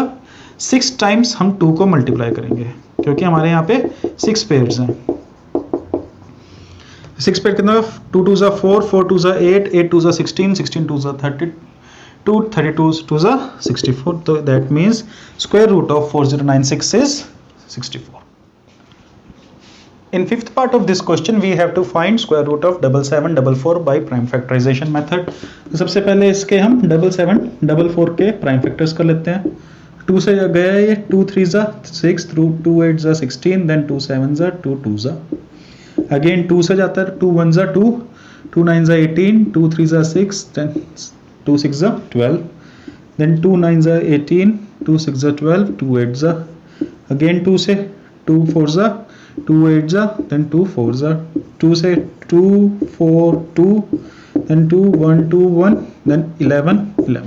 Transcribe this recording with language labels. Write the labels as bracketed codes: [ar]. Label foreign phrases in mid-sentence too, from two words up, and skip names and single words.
[hi] 6 टाइम्स हम 2 को मल्टीप्लाई करेंगे क्योंकि हमारे यहाँ पे 6 पेयर्स हैं. 6 पेयर कितना? 2 2 जा 4, 4 2 जा 8, 8 2 जा 16, 16 2 जा 32, 32 2 जा 64. [en] तो that means square root of 4096 is 64. In fifth part of this question we have to find square root of 7744 by prime factorization method. [hi] तो सबसे पहले इसके हम 7744 के [en] prime factors [hi] कर लेते हैं. 2 से गया ये 2 3 जा 6, 2 8 जा 16, then 2 7 जा 2 2 जा. अगेन 2 से जाता है 2 1 जा 2, 2 9 जा 18, 2 3 जा 6, then 2 6 जा 12, then 2 9 जा 18, 2 6 जा 12, 2 8 जा. अगेन 2 से 2 4 जा 2 8 जा, then 2 4 जा. 2 से 2 4 2, [en] then 2 1 2 1, then 11 11.